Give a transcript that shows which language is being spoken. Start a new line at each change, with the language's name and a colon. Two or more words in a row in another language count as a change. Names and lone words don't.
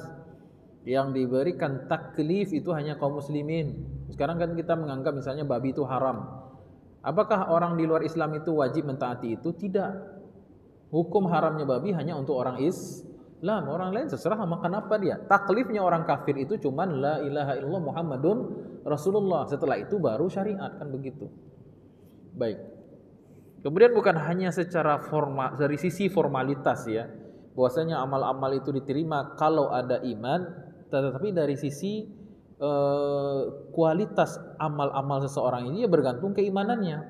Indonesian: Yang diberikan taklif itu hanya kaum muslimin. Sekarang kan kita menganggap misalnya babi itu haram. Apakah orang di luar Islam itu wajib mentaati itu? Tidak. Hukum haramnya babi hanya untuk orang Islam, orang lain terserah makan apa dia. Taklifnya orang kafir itu cuman
Arabic: لا إله إلا الله محمد رسول الله.
Indonesian: Setelah itu baru syariat, kan begitu. Baik. Kemudian bukan hanya secara formal, dari sisi formalitas ya, bahwasanya amal-amal itu diterima kalau ada iman, tetapi dari sisi kualitas amal-amal seseorang ini ya bergantung keimanannya.